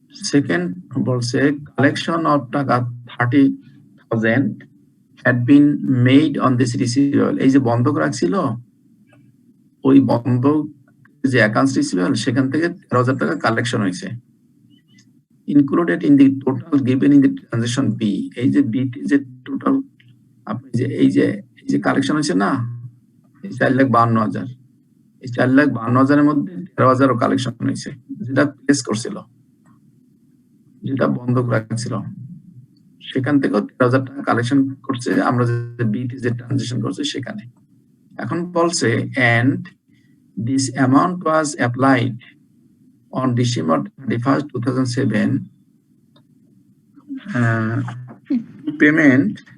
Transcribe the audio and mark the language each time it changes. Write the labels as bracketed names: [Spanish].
[Bangla] Second বলছে [English] Collection of টাকা 30,000 had been made on this receivable. [Bangla] এই যে বন্ধক রাখছিল, ওই বন্ধক যে অ্যাকাউন্টস রিসিভেবল সেখান থেকে 13,000 টাকা কালেকশন হয়েছে। [English] Included in the total given in the transaction B. [Bangla] এই যে বি যে টোটাল আপনি যে এই যে কালেকশন হয়েছে না, 4,52,000, এই 4,52,000 এর মধ্যে 13,000 কালেকশন হয়েছে, যেটা প্লেস করছিল, যেটা বন্ধক রাখছিল, সেখান থেকেও 13,000 টাকা কালেকশন করছে আমরা যে বিটি যে ট্রানজাকশন করছে সেখানে। এখন বলছে [English] and this amount was applied on December 31st, 2007 payment